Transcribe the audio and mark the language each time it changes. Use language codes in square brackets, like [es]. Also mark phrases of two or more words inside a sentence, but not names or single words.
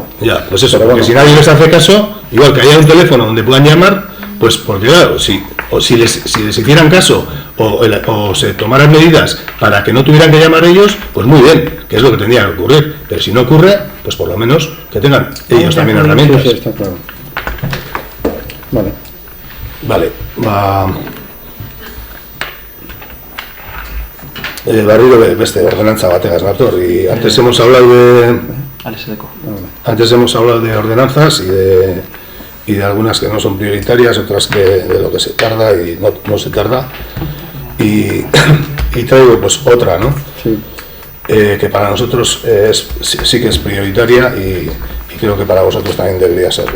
[es] Ya, pues eso, porque si nadie les hace caso, igual que haya un teléfono donde puedan llamar, pues porque claro, si les hicieran caso o se tomaran medidas para que no tuvieran que llamar ellos, pues muy bien, que es lo que tendría que ocurrir. Pero si no ocurre, pues por lo menos que tengan ellos también herramientas. Sí, está claro. Vale, [eu] barriro beste ordenantza bategaz nator, [es] y antes hemos hablado de ordenanzas y de algunas que no son prioritarias, otras que de lo que se tarda y no se tarda, y traigo pues otra, ¿no? Sí. Que para nosotros sí que es prioritaria y creo que para vosotros también debería serlo.